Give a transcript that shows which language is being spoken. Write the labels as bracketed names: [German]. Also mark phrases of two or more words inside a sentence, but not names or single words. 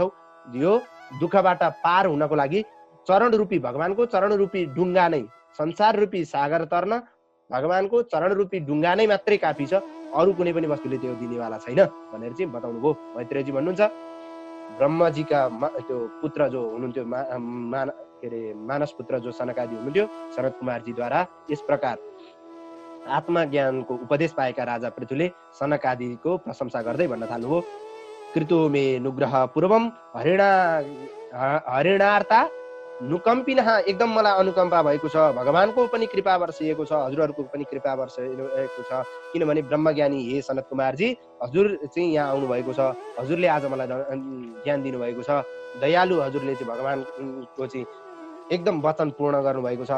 [Nepali] यो दुःखबाट पार हुनको लागि चरण रूपी भगवानको चरण रूपी डुङ्गा नै, संसार रूपी सागर तर्न भगवानको चरण रूपी डुङ्गा नै मात्रै काफी छ, अरू कुनै पनि वस्तुले त्यो दिनेवाला छैन भनेर चाहिँ बताउनु भयो। मैत्रेयजी भन्नुहुन्छ, ब्रह्मजीका त्यो पुत्र जो हुनुहुन्थ्यो के अरे मानस पुत्र जो सनकादि हुनुहुन्थ्यो, शरद कुमारजीद्वारा यस प्रकार आत्मज्ञानको उपदेश पाएका राजा पृथुले सनकादिको प्रशंसा गर्दै भन्न थाल्नुभयो, [Sanskrit] कृतो मे नुग्रह पूर्वम हरिणार्ता नुकम्पिनः। [Nepali] एकदम मलाई अनुकम्पा भएको छ, भगवानको पनि कृपा वर्षिएको छ, हजुरहरूको पनि कृपा वर्षिएको छ। किनभने ब्रह्मज्ञानी हे सनत कुमारजी, हजुर चाहिँ यहाँ आउनु भएको छ, हजुरले आज मलाई ज्ञान दिनुभएको छ। दयालु हजुरले चाहिँ भगवानको चाहिँ एकदम वचन पूर्ण गर्नुभएको छ।